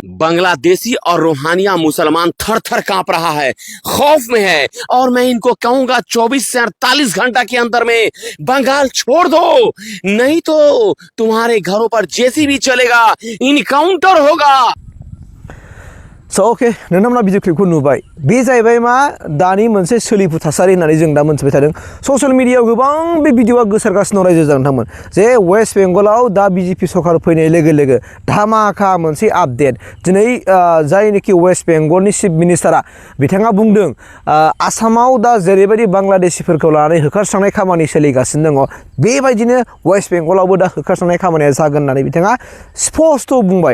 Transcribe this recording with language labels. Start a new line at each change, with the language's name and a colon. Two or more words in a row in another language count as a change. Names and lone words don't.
Hindi: बांग्लादेशी और रोहानिया मुसलमान थर थर कांप रहा है, खौफ में है। और मैं इनको कहूंगा 24 से 48 घंटा के अंदर में बंगाल छोड़ दो, नहीं तो तुम्हारे घरों पर जैसी भी चलेगा, इनकाउंटर होगा।
Bodo: ओके नोंथांमोना भिडिअ क्लिपखौ नुबाय बे जाहैबाय मा दानि मोनसे सोलिफु थासारि होननानै जों दा मोनथिबाय थादों। ससियेल मिडियायाव गोबां बे भिडिअआ गोसारगासिनो रायजो नोंथांमोन जे वेस्ट बेंगलाव दा बिजेपि सरकार फैनाय लोगो लोगो धामाका मोनसे आपडेट दिनै जायनोखि वेस्ट बेंगलनि चिफ मिनिस्टारा बिथाङा बुंदों आसामाव दा जेरैबायदि बांग्लादेशिफोरखौ लानानै होखारस्रांनाय खामानि सोलिगासिनो दङ बेबायदिनो वेस्ट बेंगलावबो दा होखारस्रांनाय खामानिया जागोन होननानै बिथाङा स्पष्ट बुंबाय।